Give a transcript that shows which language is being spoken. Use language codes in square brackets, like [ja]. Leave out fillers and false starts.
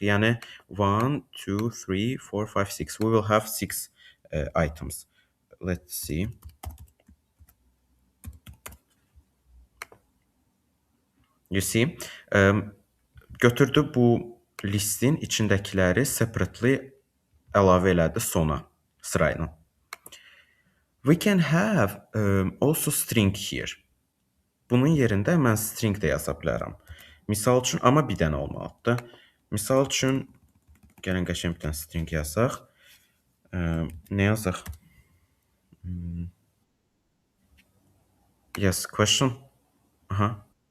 [en] Yəni 1 2 3 4 5 6. We will have 6 items. Let's see. You see? [az] Götürdü bu listin içindəkiləri separately əlavə elədi sona sırayla. [en] We can have also string here. [az] Bunun yerində mən string də yaza bilərəm. Misal üçün, amma bir dənə olmalıdır. Misal üçün, gəlin qəşəng bir dənə string yazaq. Nə yazaq? [en] Yes, question. Aha.